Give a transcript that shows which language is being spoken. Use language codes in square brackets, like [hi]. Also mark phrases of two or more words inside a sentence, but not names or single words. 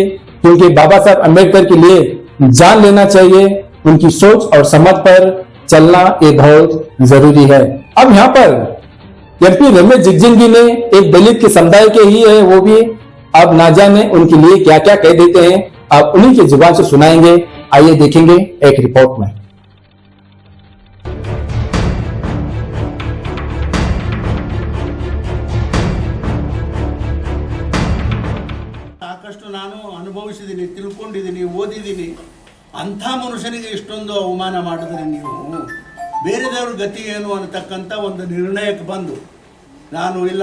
[hi] क्योंकि बाबा साहब अम्बेडकर के लिए जान लेना चाहिए, उनकी सोच और समझ पर चलना ये बहुत जरूरी है। अब यहाँ पर एमपी रमेश जिगजिंगी ने एक दलित के समुदाय के ही है, वो भी अब ना जाने उनके लिए क्या क्या कह देते हैं, आप उन्हीं की जुबान से सुनाएंगे। आइए देखेंगे एक रिपोर्ट में। [kn] ಸಾಕಷ್ಟು ನಾನು ಅನುಭವಿಸಿದ್ದೀನಿ, ತಿಳ್ಕೊಂಡಿದ್ದೀನಿ, ಓದಿದ್ದೀನಿ. ಅಂಥ ಮನುಷ್ಯನಿಗೆ ಇಷ್ಟೊಂದು ಅವಮಾನ ಮಾಡಿದ್ರೆ ನೀವು ಬೇರೆದವ್ರ ಗತಿ ಏನು ಅನ್ನತಕ್ಕಂಥ ಒಂದು ನಿರ್ಣಯಕ್ಕೆ ಬಂದು ನಾನು ಇಲ್ಲ